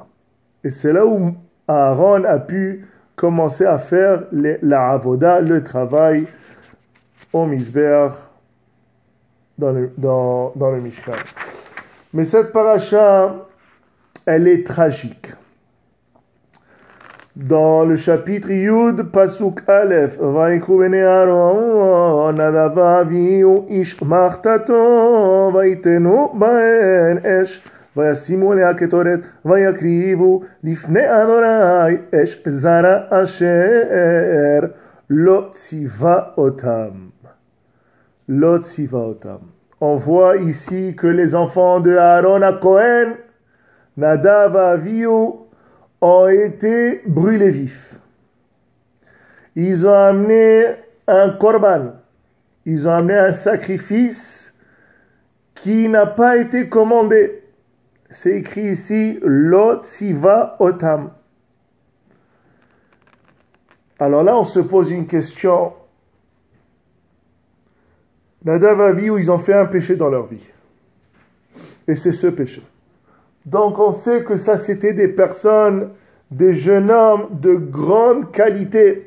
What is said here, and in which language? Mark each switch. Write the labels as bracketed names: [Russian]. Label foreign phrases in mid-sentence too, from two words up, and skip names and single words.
[French] Et c'est là où Aaron a pu commencer à faire la avoda, le travail au Mizbeach, dans le Mishkan. Mais cette paracha, elle est tragique. Dans le chapitre [Hebrew] י, פסוק א, ויקחו בני אהרן נדב ואביהוא איש מחתתו ויתנו בהן אש וישימו עליה קטורת ויקריבו לפני ה' אש זרה אשר לא צוה אתם. לא צוה אתם. [French] On voit ici que les enfants de Aaron à Cohen, Nadav et Avihu, ont été brûlés vifs. Ils ont amené un korban, ils ont amené un sacrifice qui n'a pas été commandé. C'est écrit ici, [Hebrew] לא צוה אתם. [French] Alors là, on se pose une question. Nadav et Avihu, ils ont fait un péché dans leur vie. Et c'est ce péché. Donc on sait que ça, c'était des personnes, des jeunes hommes de grande qualité.